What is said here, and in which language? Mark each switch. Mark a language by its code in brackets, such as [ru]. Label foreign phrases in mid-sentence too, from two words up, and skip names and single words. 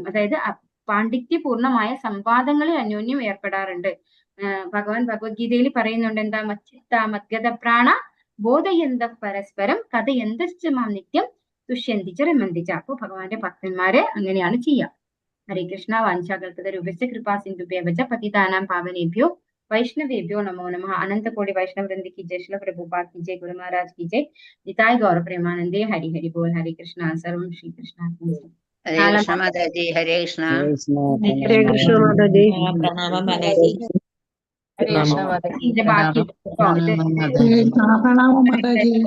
[ml] അതായത് പാണ്ഡിത്യപൂർണമായ സംവാദങ്ങളിൽ അന്യോന്യം ഏർപ്പെടാറുണ്ട്. ഭഗവാൻ ഭഗവത്ഗീതയിൽ പറയുന്നുണ്ട്, എന്താ, [sa] മച്ചിത്ത മദ്ഗത പ്രാണ ബോധയന്ത പരസ്പരം കഥയന്തശ്ചമാം നിത്യം തുഷ്യന്തിച്ച രമന്തിച്ച. [ml] അപ്പൊ ഭഗവാന്റെ ഭക്തന്മാരെ അങ്ങനെയാണ് ചെയ്യുക. [sa] ഹരേ കൃഷ്ണ. വാഞ്ചാകൽപത രൂപശ്ച കൃപാ സിന്ധുഭ്യവച പതിതാനാം പാവനേഭ്യോ വൈഷ്ണവേഭ്യോ നമോ നമഃ. [hi] अनन्तकोटि वैष्णववृन्द की जय, श्रील प्रभुपाद की जय, गुरु महाराज की जय, निताय गौर प्रेमानंदे. हरि हरि बोल. हरे कृष्ण. सर्वं श्री कृष्ण। हरे कृष्ण माताजी, हरे कृष्ण। हरे कृष्ण माताजी। प्रणाम माताजी। हरे कृष्ण माताजी। बाकी प्रणाम माताजी।